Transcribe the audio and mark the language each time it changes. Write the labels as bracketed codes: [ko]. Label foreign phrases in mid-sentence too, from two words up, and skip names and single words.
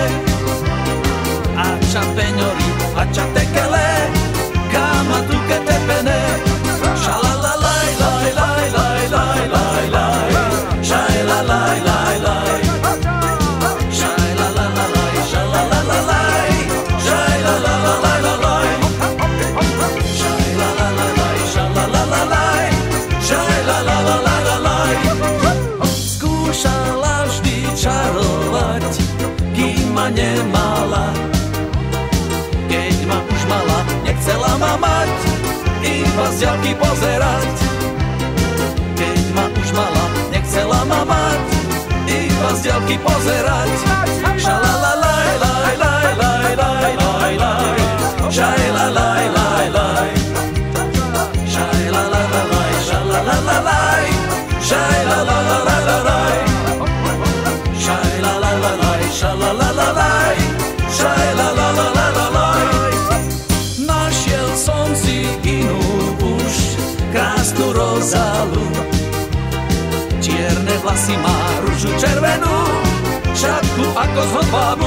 [rom] Acha peñori, acha tekele, kama tu que te pene. Shalalalai, lai, lai, lai, lai, lai, lai, shalalalai, lai, lai, shalalalai, shalalalai, shalalalai, lai. [sk] Skúšala vždy čarovať, kým ma nemala. Keď ma už mala, nechcela ma mať, iba z ďalky pozerať. Keď ma už mala, nechcela ma mať, iba z ďalky pozerať. Šalalalaj, laj, laj, laj, laj, laj, laj, šalalalaj, laj, laj, šalalalaj, šalalalaj, šalalalaj, šalalalaj, šalalalaj, šalalalaj. Našiel som si inú už krásnu rozálu. Čierne vlasy má, ružu červenú, šatku ako z hodvábu.